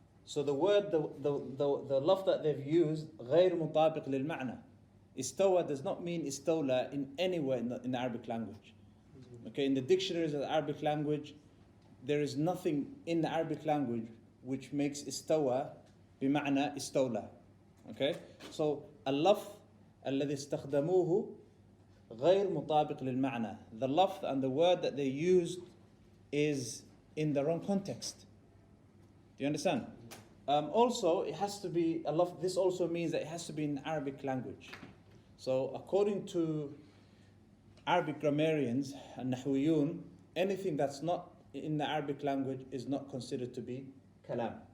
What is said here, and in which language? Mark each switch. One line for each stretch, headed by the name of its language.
English: So the word, the lafz that they've used,
Arabic: غير مطابق للمعنى.
English: Istawa does not mean istawla in anywhere in the Arabic language. Okay, in the dictionaries of the Arabic language, there is nothing in the Arabic language which makes istawa بمعنى istawla.
Arabic: Okay, so اللفظ الذي استخدموه غير مطابق للمعنى.
English: The lafz and the word that they used is in the wrong context. Do you understand? Also, it has to be this also means that it has to be in Arabic language. So according to Arabic grammarians and nahwiyun, anything that's not in the Arabic language is not considered to be kalam.